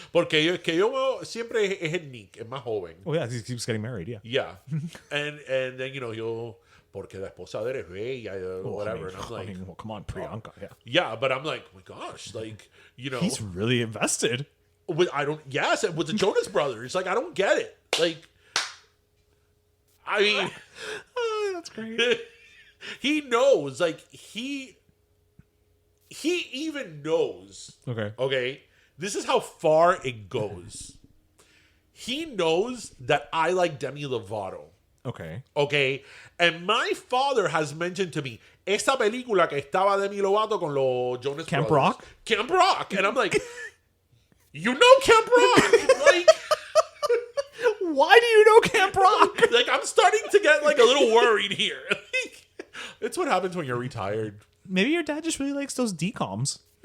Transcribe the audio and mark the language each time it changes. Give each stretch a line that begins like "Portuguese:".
Spanish: Porque yo siempre es el Nick, es más joven.
English: Oh, yeah, he keeps getting married, yeah. Yeah. And then, you know,
Spanish: porque la esposa de él es bella,
English: whatever. And I'm like, well, come on, Priyanka, yeah. Yeah, but I'm like, oh my gosh, like, you know. He's really invested. With the Jonas Brothers. Like, I don't get it. Like, I mean. Oh, that's great. He knows. Like, he even knows. Okay. This is how far it goes. He knows that I like Demi Lovato. Okay. Okay. And my father has mentioned to me,
Spanish: esa película que estaba Demi Lovato con los Jonas
English: Camp Brothers. Rock? Camp Rock. And I'm like, you know Camp Rock. Like, why do you know Camp Rock? like, I'm starting to get like a little worried here. Like, it's what happens when you're retired. Maybe your dad just really likes those DComs.